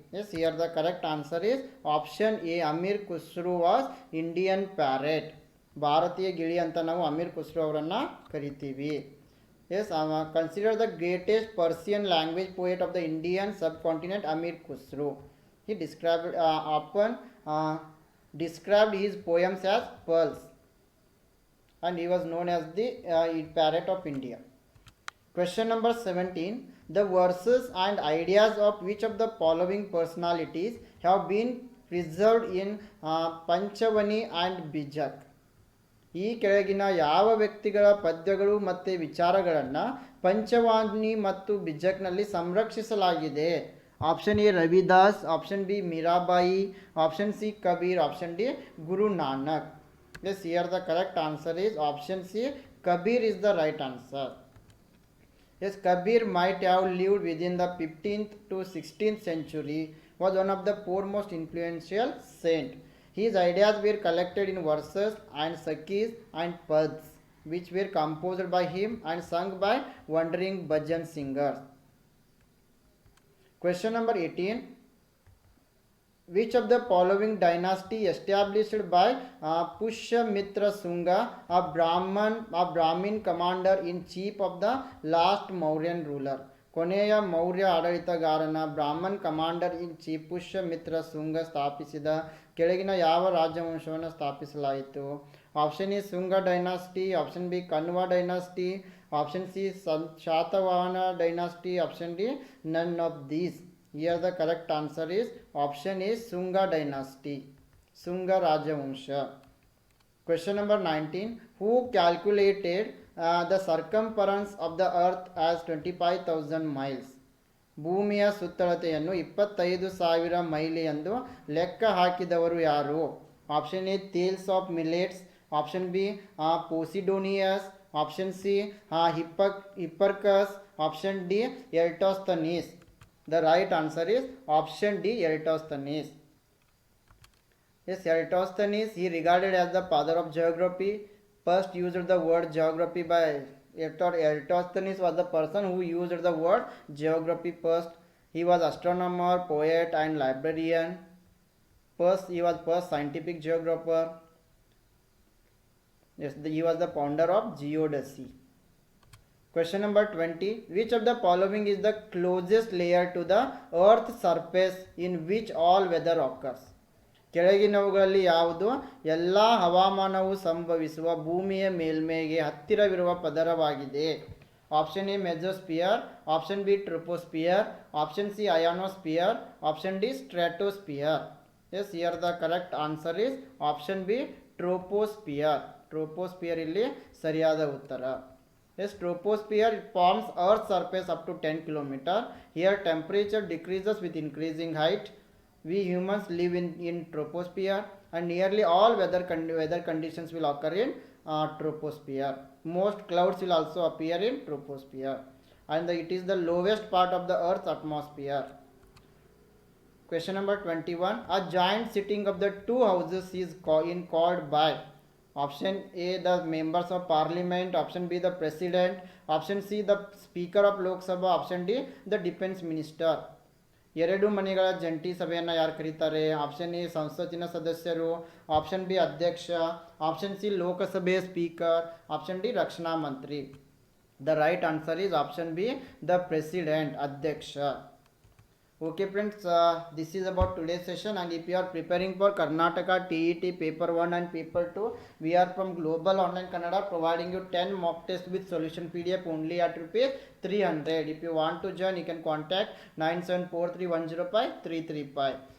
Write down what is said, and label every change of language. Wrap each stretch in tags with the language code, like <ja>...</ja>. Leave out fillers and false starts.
<en>Yes, here the correct answer is option A Amir Khusrau was Indian parrot.</en> <kn>ಭಾರತೀಯ ಗಿಳಿ ಅಂತ ನಾವು ಅಮೀರ್ ಖುಸ್ರು ಅವರನ್ನು ಕರಿತೀವಿ.</kn> <en>Yes, consider the greatest Persian language poet of the Indian subcontinent Amir Khusrau. He described his poems as pearls, and he was known as the parrot of India. Question number 17. The verses and ideas of which of the following personalities have been preserved in Panchavani and Bijak?</en> <kn>ಈ ಕೆಳಗಿನ ಯಾವ ವ್ಯಕ್ತಿಗಳ ಪದ್ಯಗಳು ಮತ್ತು ವಿಚಾರಗಳನ್ನು ಪಂಚವಾಣಿ ಮತ್ತು ಬಿಜಕ್ನಲ್ಲಿ ಸಂರಕ್ಷಿಸಲಾಗಿದೆ?</kn> <en>Option A Ravidas, option B Mirabai, option C Kabir, option D Guru Nanak. Yes, here the correct answer is option C Kabir is the right answer. Yes, Kabir might have lived within the 15th to 16th century, was one of the foremost influential saint. His ideas were collected in verses and sakis and pads, which were composed by him and sung by wandering bhajan singers. Question number 18. Which of the following dynasty established by Pushyamitra Shunga, a Brahmin commander in chief of the last Mauryan ruler?</en> <kn>ಕೊನೆಯ Maurya ಆಡಳಿತಗಾರನ ಬ್ರಾಹ್ಮಣ್ commander in chief Pushyamitra Shunga ಸ್ಥಾಪಿಸಿದ ಕೆಳಗಿನ ಯಾವ ರಾಜವಂಶವನ್ನು ಸ್ಥಾಪಿಸಲಾಯಿತು?</kn> <en>Option A Shunga dynasty, option B Kanva dynasty, option C Satavahana dynasty, option D none of these. Here the correct answer is option A Shunga dynasty,</en> <kn>Shunga ರಾಜವಂಶ.</kn> <en>Question number 19. Who calculated the circumference of the earth as 25,000 miles?</en> <kn>ಭೂಮಿಯ ಸುತ್ತಳತೆಯನ್ನು 25,000 mile ಎಂದು ಲೆಕ್ಕ ಹಾಕಿದವರು ಯಾರು?</kn> <en>Option A Thales of Miletus, option B Posidonius, option C Hipparchus, option D Eratosthenes. The right answer is option D, Eratosthenes. Yes, Eratosthenes, he regarded as the father of geography. First used the word geography by Eratosthenes was the person who used the word geography first. He was astronomer, poet and librarian. He was first scientific geographer. Yes, he was the founder of geodesy. Question number 20. Which of the following is the closest layer to the earth's surface in which all weather occurs?</en> <kn>ಕೆಳಗಿನವುಗಳಲ್ಲಿ ಯಾವುದು ಎಲ್ಲ ಹವಾಮಾನವು ಸಂಭವಿಸುವ ಭೂಮಿಯ ಮೇಲ್ಮೈಗೆ ಹತ್ತಿರವಿರುವ ಪದರವಾಗಿದೆ?</kn> <en>Option A mesosphere, option B troposphere, option C ionosphere, option D stratosphere. Yes, here the correct answer is option B troposphere.</en> <kn>Troposphere ಇಲ್ಲಿ ಸರಿಯಾದ ಉತ್ತರ.</kn> <en>Yes, troposphere forms Earth's surface up to 10 km. Here temperature decreases with increasing height. We humans live in troposphere, and nearly all weather conditions will occur in troposphere. Most clouds will also appear in troposphere, and it is the lowest part of the Earth's atmosphere. Question number 21. A giant sitting of the two houses is called by option A the members of parliament, option B the president, option C the speaker of Lok Sabha, option D the defense minister.</en> <kn>ಎರಡು ಮನೆಗಳ ಜಂಟಿ ಸಭೆಯನ್ನು ಯಾರು ಕರೀತಾರೆ? Option A ಸಂಸತ್ತಿನ ಸದಸ್ಯರು, option B ಅಧ್ಯಕ್ಷ, option C ಲೋಕಸಭೆಯ ಸ್ಪೀಕರ್, ಆಪ್ಷನ್ ಡಿ ರಕ್ಷಣಾ ಮಂತ್ರಿ.</kn> <en>The right answer is option B the president, ಅಧ್ಯಕ್ಷ. Okay friends, this is about today's session, and if you are preparing for Karnataka TET paper 1 and paper 2, we are from Global Online Kannada providing you 10 mock tests with solution PDF only at rupees 300. If you want to join, you can contact 9743105335.</en>